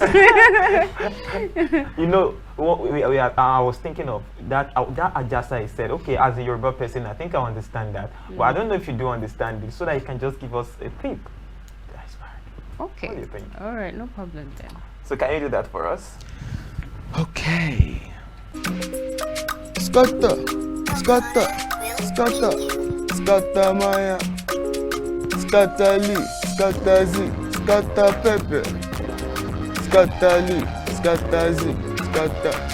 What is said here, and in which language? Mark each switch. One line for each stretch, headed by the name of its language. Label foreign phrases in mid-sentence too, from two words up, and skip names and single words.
English: You know, I was thinking of that. That Ajasa I said, okay, as a Yoruba person, I think I understand that. But I don't know if you do understand it, so that you can just give us a tip. That's fine. Okay. What do you think? All right, no problem then. So can you do that for us? Okay. Scatter, scatter, scatter, scatter Maya, scatter Lee, scatter Z, scatter Pepe, scatter Lee, scatter Z, scatter.